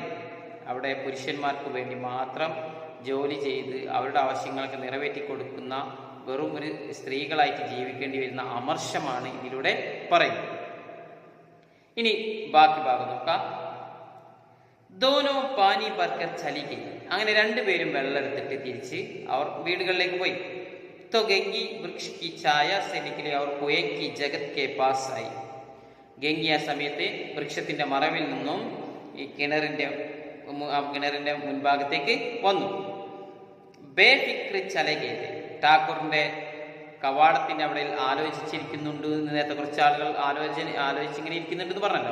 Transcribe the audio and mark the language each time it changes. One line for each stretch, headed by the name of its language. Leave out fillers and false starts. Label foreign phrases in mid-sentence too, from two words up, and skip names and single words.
Malayalam: അവിടെ പുരുഷന്മാർക്ക് വേണ്ടി മാത്രം ജോലി ചെയ്ത് അവരുടെ ആവശ്യങ്ങളൊക്കെ നിറവേറ്റി കൊടുക്കുന്ന വെറും ഒരു സ്ത്രീകളായിട്ട് ജീവിക്കേണ്ടി വരുന്ന അമർഷമാണ് ഇതിലൂടെ പറയുന്നത്. ഇനി ബാക്കി ഭാഗം നോക്കാം.
Hindi: दोनों पानी भरकर चलीं,
Malayalam: അങ്ങനെ രണ്ടുപേരും വെള്ളം എടുത്തിട്ട് തിരിച്ച് അവർ വീടുകളിലേക്ക് പോയി.
Hindi: तो गंगी वृक्ष की छाया से निकले और कुएं की जगत के पास आई.
Malayalam: ഗംഗി ആ സമയത്ത് വൃക്ഷത്തിന്റെ മറവിൽ നിന്നും ഈ കിണറിന്റെ മുൻഭാഗത്തേക്ക് വന്നു.
Hindi: बेफ़िक्र चलके,
Malayalam: ഠാക്കൂറിന്റെ കവാടത്തിന്റെ അവിടെ ആലോചിച്ചിരിക്കുന്നുണ്ട് എന്ന് നേരത്തെ കുറച്ച് ആളുകൾ ആലോചിച്ചിങ്ങനെ ഇരിക്കുന്നുണ്ടെന്ന് പറഞ്ഞല്ലോ.